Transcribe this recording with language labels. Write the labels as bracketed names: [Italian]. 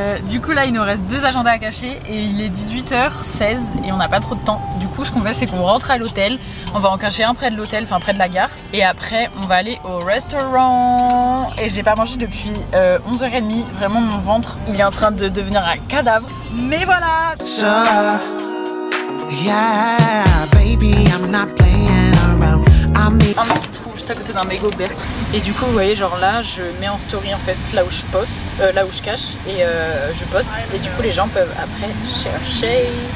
[French] Du coup là il nous reste 2 agendas à cacher et il est 18h16 et on n'a pas trop de temps. Du coup ce qu'on fait c'est qu'on rentre à l'hôtel. On va en cacher un près de l'hôtel, enfin près de la gare. Et après on va aller au restaurant. Et j'ai pas mangé depuis 11h30. Vraiment mon ventre il est en train de devenir un cadavre. Mais voilà. [English] Yeah, baby, I'm not playing around. [French] Un petit trou juste à côté d'un mégot Berck. Et du coup vous voyez genre là je mets en story en fait là où je poste, là où je cache et je poste et du coup les gens peuvent après chercher.